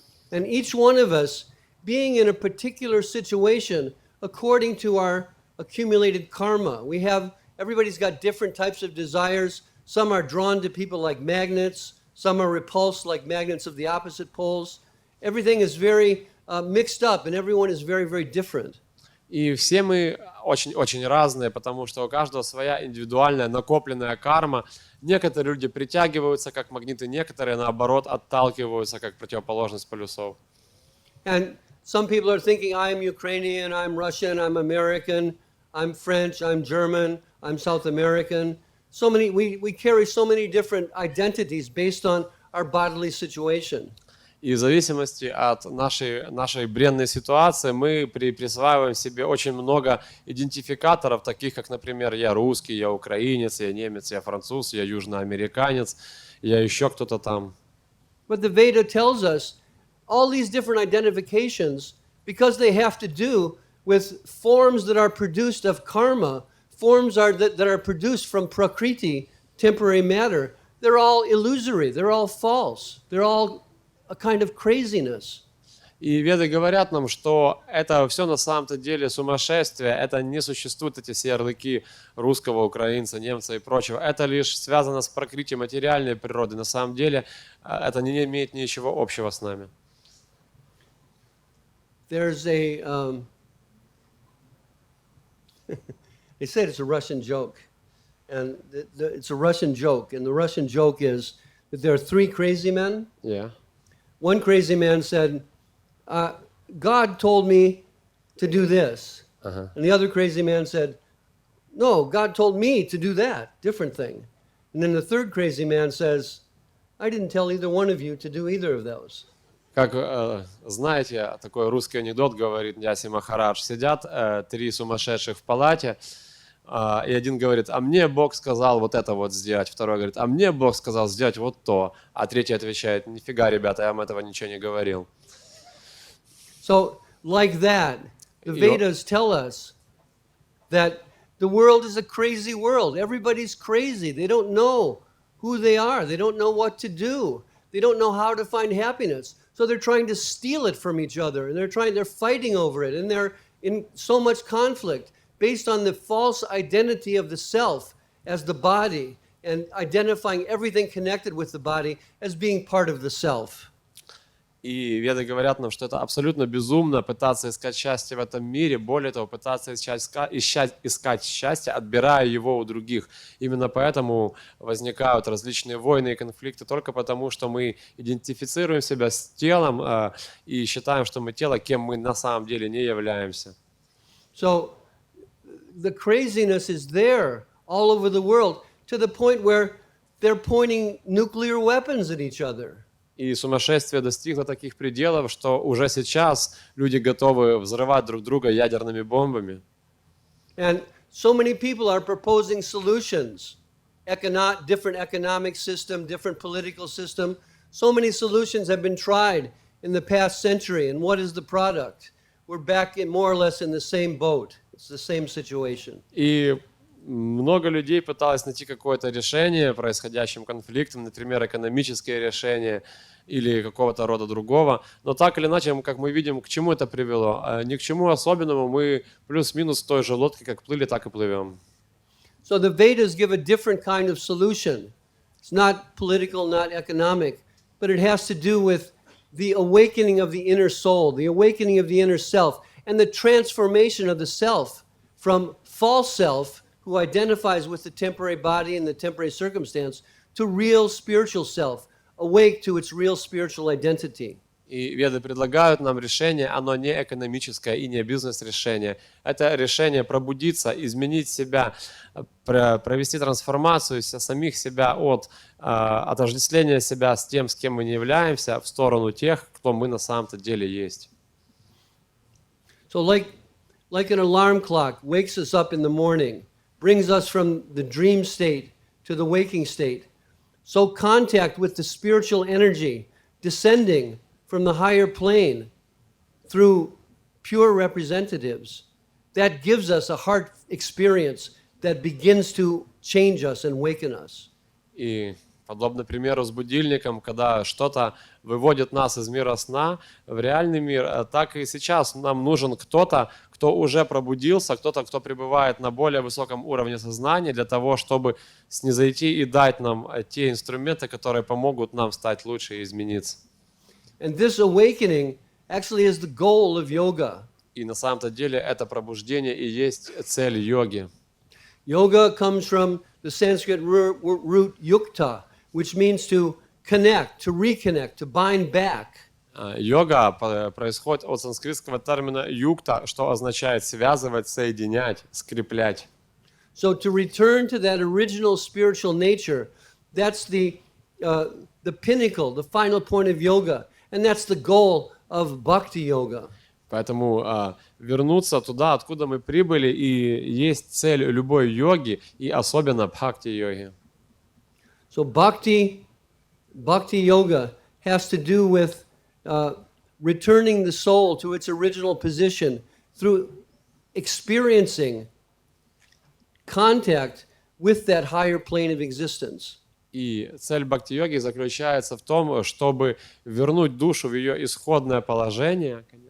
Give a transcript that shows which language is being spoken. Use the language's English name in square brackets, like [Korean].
[English] And each one of us, being in a particular situation according to our accumulated karma, everybody's got different types of desires. Some are drawn to people like magnets, some are repulsed like magnets of the opposite poles. Everything is very mixed up, and everyone is very, very different. [Russian] И все мы очень разные, потому что у каждого своя индивидуальная накопленная карма. Некоторые люди притягиваются как магниты, некоторые, наоборот, отталкиваются как противоположность полюсов. [English] And some people are thinking, I'm Ukrainian, I'm Russian, I'm American, I'm French, I'm German, I'm South American. So many, we carry so many different identities based on our bodily situation. [Russian] И в зависимости от нашей бренной ситуации мы присваиваем себе очень много идентификаторов, таких как, например, я русский, я украинец, я немец, я француз, я южноамериканец, я еще кто-то там. [English] But the Veda tells us all these different identifications, because they have to do with forms that are produced of karma, forms that are produced from prakriti, temporary matter, they're all illusory, they're all false, they're all a kind of craziness. [Russian] И веды говорят нам, что это все на самом-то деле сумасшествие, это не существуют эти все ярлыки русского, украинца, немца и прочего. Это лишь связано с прокрытием материальной природы. На самом деле это не имеет ничего общего с нами. [English] There's a, they said it's a Russian joke, and it's a Russian joke, and the Russian joke is that there are three crazy men. Yeah. One crazy man said, God told me to do this. Uh-huh. And the other crazy man said, no, God told me to do that, different thing. And then the third crazy man says, I didn't tell either one of you to do either of those. [Russian] Как знаете, такой русский анекдот говорит Ньяси Махарадж. Сидят три сумасшедших в палате, и один говорит, а мне Бог сказал вот это вот сделать. Второй говорит, а мне Бог сказал сделать вот то. А третий отвечает, нифига, ребята, я вам этого ничего не говорил. [English] So, like that, the Vedas tell us that the world is a crazy world. Everybody's crazy. They don't know who they are. They don't know what to do. They don't know how to find happiness. So they're trying to steal it from each other, and they're fighting over it, and they're in so much conflict based on the false identity of the self as the body, and identifying everything connected with the body as being part of the self. [Russian] И веды говорят нам, что это абсолютно безумно пытаться искать счастье в этом мире, более того, пытаться искать счастье, отбирая его у других. Именно поэтому возникают различные войны и конфликты, только потому, что мы идентифицируем себя с телом и считаем, что мы тело, кем мы на самом деле не являемся. [English] So the craziness is there all over the world to the point where they're pointing nuclear weapons at each other. [Russian] И сумасшествие достигло таких пределов, что уже сейчас люди готовы взрывать друг друга ядерными бомбами. [English] And so many people are proposing solutions, different economic system, different political system. So many solutions have been tried in the past century, and what is the product? We're back in more or less in the same boat. It's the same situation. [Russian] И много людей пыталось найти какое-то решение происходящим конфликтам, например, экономическое решение или какого-то рода другого. Но так или иначе, как мы видим, к чему это привело? Ни к чему особенному, мы плюс-минус в той же лодке, как плыли, так и плывем. [English] So the Vedas give a different kind of solution. It's not political, not economic, but it has to do with the awakening of the inner soul, the awakening of the inner self, and the transformation of the self from false self, who identifies with the temporary body and the temporary circumstance, to real spiritual self, awake to its real spiritual identity. [Russian] И веды предлагают нам решение, оно не экономическое и не бизнес-решение. Это решение пробудиться, изменить себя, провести трансформацию самих себя от отождествления себя с тем, с кем мы не являемся, в сторону тех, кто мы на самом-то деле есть. [English] So like an alarm clock wakes us up in the morning, brings us from the dream state to the waking state. So contact with the spiritual energy descending from the higher plane through pure representatives, that gives us a heart experience that begins to change us and waken us. [Russian] И подобно примеру с будильником, когда что-то выводит нас из мира сна в реальный мир, так и сейчас нам нужен кто-то, кто уже пробудился, кто-то, кто пребывает на более высоком уровне сознания для того, чтобы снизойти и дать нам те инструменты, которые помогут нам стать лучше и измениться. [English] And this awakening actually is the goal of yoga. [Russian] И на самом-то деле это пробуждение и есть цель йоги. [English] Yoga comes from the Sanskrit root yukta, which means to connect, to reconnect, to bind back. [Russian] Йога происходит от санскритского термина юкта, что означает связывать, соединять, скреплять. [English] So to return to that original spiritual nature, that's the pinnacle, the final point of yoga, and that's the goal of bhakti yoga. [Russian] Поэтому вернуться туда, откуда мы прибыли, и есть цель любой йоги, и особенно бхакти-йоги. [English] So bhakti yoga has to do with returning the soul to its original position through experiencing contact with that higher plane of existence. [Russian] И цель бхакти-йоги заключается в том, чтобы вернуть душу в ее исходное положение.